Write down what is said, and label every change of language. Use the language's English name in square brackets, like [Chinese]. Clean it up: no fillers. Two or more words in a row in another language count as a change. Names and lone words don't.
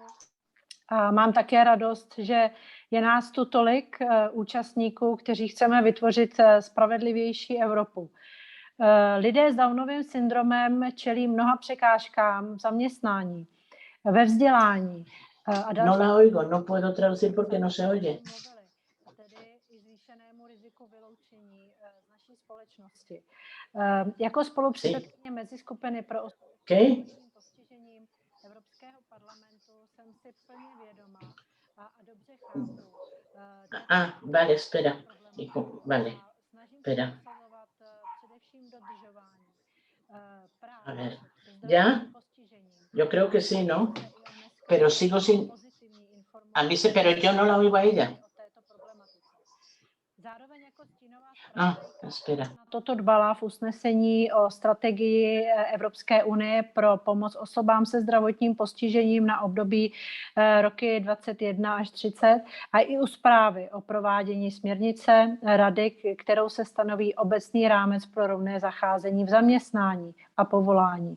[Czech] A mám také radost, že je nás tu tolik účastníků, kteří chceme vytvořit spravedlivější Evropu. Lidé s Downovým syndromem čelí mnoha překážkám v zaměstnání, ve vzdělání. [Spanish] No la oigo, no puedo traducir porque no se oye. [Czech] Tedy i zvýšenému riziku vyloučení z naší společnosti. Jako spolupředsedkyně meziskupiny pro osoby s postižením Evropského parlamentu jsem si plně vědoma a dobře chápu. [Spanish] Vale, espera. Vale, espera. [Czech] Především dodržování práv. [Spanish] A ver, ¿ya? Yo creo que sí, ¿no? Pero sigo sin... A mí se... Pero yo no la oigo a ella. [Czech] Zároveň jako stínová [Spanish] espera. [Czech] Toto dbala v usnesení o strategii Evropské unie pro pomoc osobám se zdravotním postižením na období roky 2021 až 30 a i u zprávy o provádění směrnice Rady, kterou se stanoví obecný rámec pro rovné zacházení v zaměstnání a povolání.